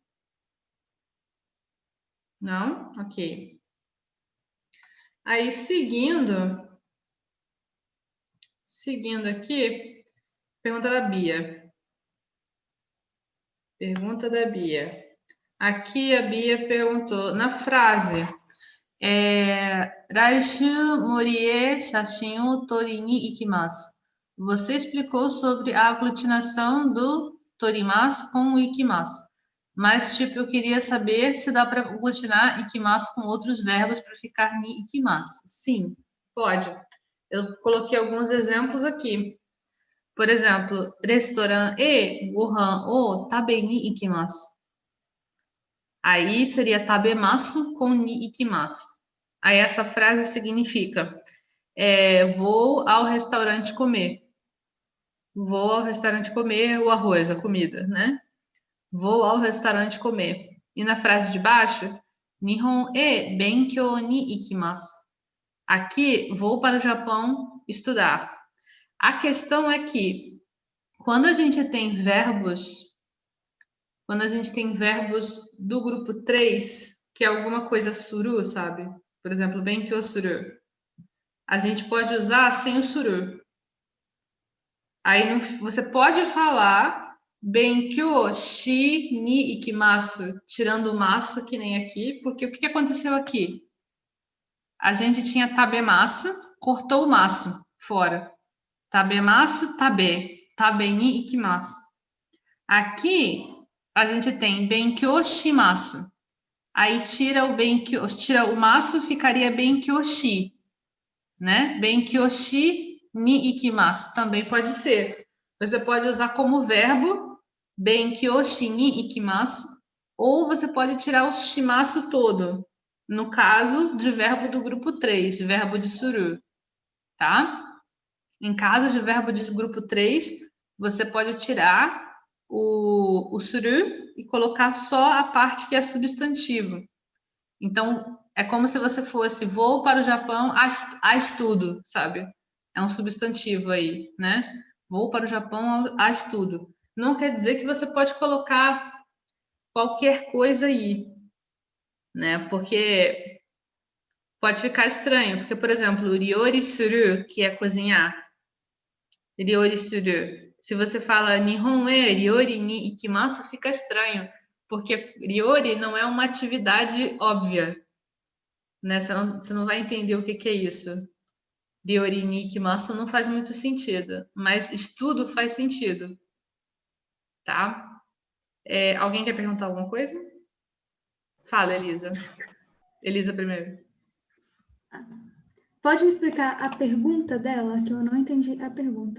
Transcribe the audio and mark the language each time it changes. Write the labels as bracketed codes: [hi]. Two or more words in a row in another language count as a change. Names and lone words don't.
[pt] Não? Ok. Aí, seguindo aqui, pergunta da Bia. Pergunta da Bia. Aqui a Bia perguntou, na frase, [ja] 来週森へ写真撮りに行きます. [pt] Você explicou sobre a aglutinação do torimasu com o ikimasu. Mas, tipo, eu queria saber se dá para aglutinar ikimasu com outros verbos para ficar [ja] に行きます. [pt] Sim, pode. Eu coloquei alguns exemplos aqui. Por exemplo, [ja] レストランへご飯を食べに行きます. [pt] Aí seria tabemasu com [ja] に行きます. [pt] Aí essa frase significa vou ao restaurante comer. Vou ao restaurante comer o arroz, a comida, né? Vou ao restaurante comer. E na frase de baixo, [ja] 日本へ勉強に行きます. [pt] Aqui, vou para o Japão estudar. A questão é que quando a gente tem verbos, do grupo 3, que é alguma coisa suru, sabe? Por exemplo, [ja] 勉強する. [pt] A gente pode usar sem o suru. Aí você pode falar [ja] 勉強しに行きます, [pt] tirando o masu, que nem aqui, porque o que aconteceu aqui? A gente tinha tabemasu, cortou o masu fora. [ja] 食べます、食べに行きます. [pt] Aqui a gente tem [ja] 勉強します. [pt] Aí tira o Benkyo, tira o masu, ficaria [ja] 勉強し, [pt] né? [ja] 勉強しに行きます [pt] também pode ser. Você pode usar como verbo [ja] 勉強しに行きます, [pt] ou você pode tirar o shimasu todo, no caso de verbo do grupo 3, verbo de suru, tá? Em caso de verbo de grupo 3, você pode tirar o suru e colocar só a parte que é substantivo. Então, é como se você fosse vou para o Japão a estudo, sabe? É um substantivo aí, né? Vou para o Japão a estudo. Não quer dizer que você pode colocar qualquer coisa aí, né? Porque pode ficar estranho, porque, por exemplo, [ja] 料理する, [pt] que é cozinhar, [ja] 料理する. [pt] Se você fala [ja] 日本へ料理に行きます, [pt] fica estranho, porque ryori não é uma atividade óbvia, né? Você não vai entender o que que é isso. [ja] 料理に行きます [pt] não faz muito sentido, mas estudo faz sentido, tá? Alguém quer perguntar alguma coisa? Fala, Elisa. Elisa primeiro. Pode me explicar a pergunta dela, que eu não entendi a pergunta.